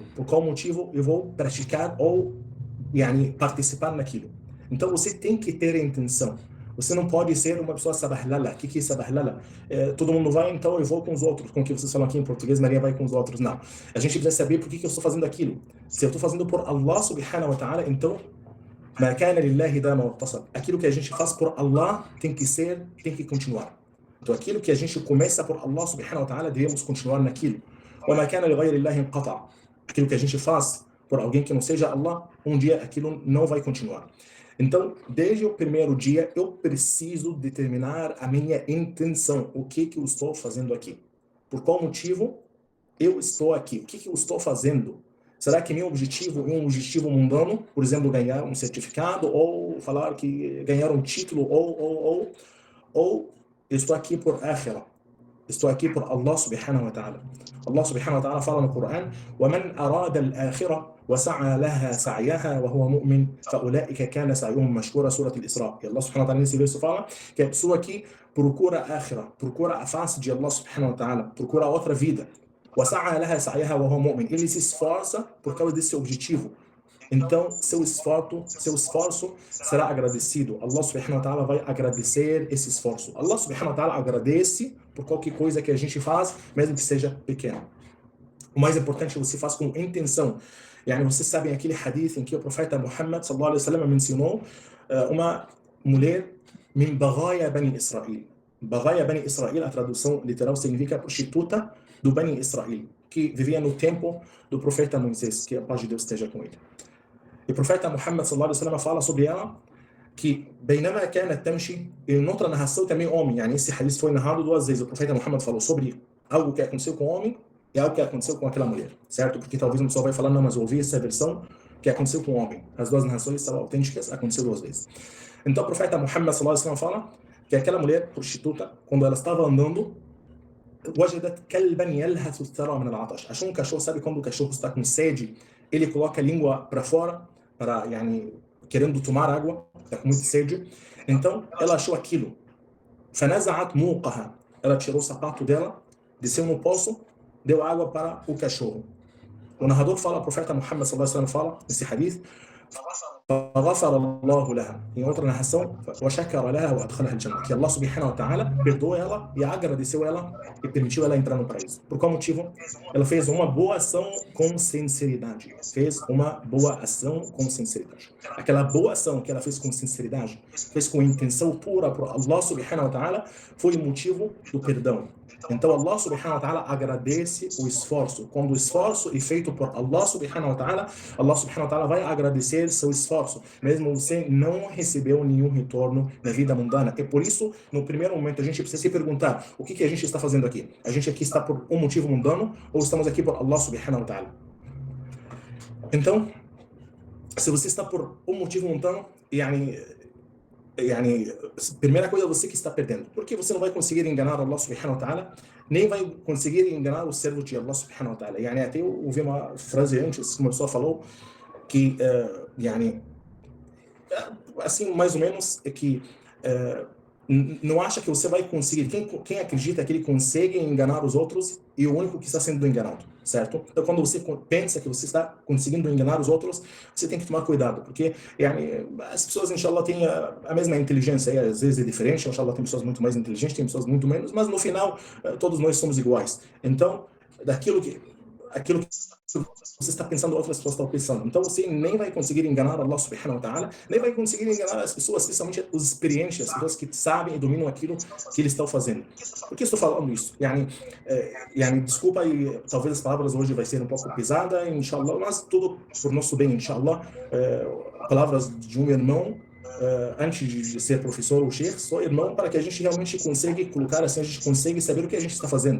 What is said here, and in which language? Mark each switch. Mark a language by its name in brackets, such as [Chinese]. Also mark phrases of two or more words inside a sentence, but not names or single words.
[Portuguese] Por qual motivo eu vou praticar ou participar naquilo? Então você tem que ter a intenção. Você não pode ser uma pessoa sabahlala. O que é sabahlala? Todo mundo vai, então eu vou com os outros. Com o que vocês falam aqui em português, Maria vai com os outros. Não. A gente precisa saber por que eu estou fazendo aquilo. Se eu estou fazendo por [Arabic] الله سبحانه وتعالى, então ما كان لله دام واتصل. [Portuguese] Aquilo que a gente faz por Allah tem que continuar. Então aquilo que a gente começa por [Arabic] الله سبحانه وتعالى, [Portuguese] devemos continuar naquilo. [Arabic] وما كان لغير الله انقطع'. [Portuguese] Aquilo que a gente faz por alguém que não seja Allah, um dia aquilo não vai continuar. Então, desde o primeiro dia, eu preciso determinar a minha intenção. O que eu estou fazendo aqui? Por qual motivo eu estou aqui? O que eu estou fazendo? Será que meu objetivo é um objetivo mundano? Por exemplo, ganhar um certificado, ou falar que ganhar um título, ou eu estou aqui por akhirah. Estou aqui por [Arabic] الله سبحانه وتعالى. الله سبحانه وتعالى [Portuguese] fala no Coran: [Arabic] وَمَنْ أَرَادَ الْآخِرَةَ وَسَعَى لَهَا سَعْيَهَا وَهُوَ مُؤْمِنٌ فَأُولَئِكَ كَانَ سَعْيُهُمْ مَشْكُورًا. [Portuguese] Sura al-Isra. E [Arabic] الله سبحانه وتعالى [Portuguese] nesse verso fala que a pessoa que procura a akhirah, procura a face de [Arabic] الله سبحانه وتعالى, [Portuguese] procura outra vida, [Arabic] وَسَعَى لَهَا سَعْيَهَا وَهُوَ مُؤْمِنٌ, [Portuguese] ele se esforça por causa desse objetivo. Então, seu esforço será agradecido. [Arabic] الله سبحانه وتعالى [Portuguese] vai agradecer esse esforço. [Arabic] الله سبحانه وتعالى [Portuguese] agradece por qualquer coisa que a gente faz, mesmo que seja pequeno. O mais importante é você faz com intenção. Vocês sabem aquele hadith em que o profeta Muhammad [Arabic] صلى الله عليه وسلم [Portuguese] mencionou uma mulher [Arabic] من بغايا بني إسرائيل. بغايا بني إسرائيل, [Portuguese] a tradução literal significa prostituta do Bani Israel, que vivia no tempo do profeta Moisés, que a paz de Deus esteja com ele. E o profeta Muhammad [Arabic] صلى الله عليه وسلم [Portuguese] fala sobre ela que [Arabic] بينما كانت تمشي, [Portuguese] em outra narração também homem, esse hadith foi narrado duas vezes. O profeta Muhammad falou sobre algo que aconteceu com o homem e algo que aconteceu com aquela mulher, certo? Porque talvez uma pessoa vai falar: não, mas eu ouvi essa versão que aconteceu com o homem. As duas narrações são autênticas, aconteceu duas vezes. Então o profeta Muhammad [Arabic] صلى الله عليه وسلم [Portuguese] fala que aquela mulher prostituta, quando ela estava andando, [Arabic] وجدت كلبا يلهث الثرى من العطش. [Portuguese] Achou um cachorro, sabe quando o cachorro está com sede, ele coloca a língua para fora, para, querendo tomar água, está com muita sede. Então, ela achou aquilo. [Arabic] فنزعت موقها. [Portuguese] Ela tirou o sapato dela, desceu no poço, deu água para o cachorro. O narrador fala, o profeta Muhammad [Arabic] صلى الله عليه وسلم [Portuguese] fala nesse hadith, [Arabic] فغفر الله لها. [Portuguese] Em outra narração, [Arabic] وشكر لها وأدخلها الجنة. [Portuguese] Que [Arabic] الله سبحانه وتعالى [Portuguese] perdoou ela e agradeceu ela e permitiu ela entrar no paraíso. Por qual motivo? Ela fez uma boa ação com sinceridade. Fez uma boa ação com sinceridade. Aquela boa ação que ela fez com sinceridade, fez com intenção pura por [Arabic] الله سبحانه وتعالى, [Portuguese] foi o motivo do perdão. Então [Arabic] الله سبحانه وتعالى [Portuguese] agradece o esforço. Quando o esforço é feito por [Arabic] الله سبحانه وتعالى [Portuguese] vai agradecer seu esforço, mesmo você não recebeu nenhum retorno na vida mundana. É por isso, no primeiro momento, a gente precisa se perguntar, o que a gente está fazendo aqui? A gente aqui está por um motivo mundano ou estamos aqui por [Arabic] الله سبحانه وتعالى? [Portuguese] Então, se você está por um motivo mundano, primeira coisa, você que está perdendo, porque você não vai conseguir enganar [Arabic] الله سبحانه وتعالى, [Portuguese] nem vai conseguir enganar o servo de [Arabic] الله سبحانه وتعالى. [Portuguese] Até eu ouvi uma frase antes, que uma pessoa falou, que, assim, mais ou menos, é que não acha que você vai conseguir, quem acredita que ele consegue enganar os outros e o único que está sendo enganado, certo? Então, quando você pensa que você está conseguindo enganar os outros, você tem que tomar cuidado, porque as pessoas, inshallah, têm a mesma inteligência, e às vezes é diferente, inshallah, tem pessoas muito mais inteligentes, tem pessoas muito menos, mas no final, todos nós somos iguais. Então, aquilo que você está pensando, outras pessoas estão pensando. Então você nem vai conseguir enganar [Arabic] الله سبحانه وتعالى, [Portuguese] nem vai conseguir enganar as pessoas, especialmente os experientes, as pessoas que sabem e dominam aquilo que eles estão fazendo. Por que estou falando isso? Desculpa, e talvez as palavras hoje vai ser um pouco pesada, inshallah, mas tudo por nosso bem, inshallah. Palavras de um irmão, antes de ser professor ou chefe, só irmão, para que a gente realmente consiga colocar assim, a gente consegue saber o que a gente está fazendo.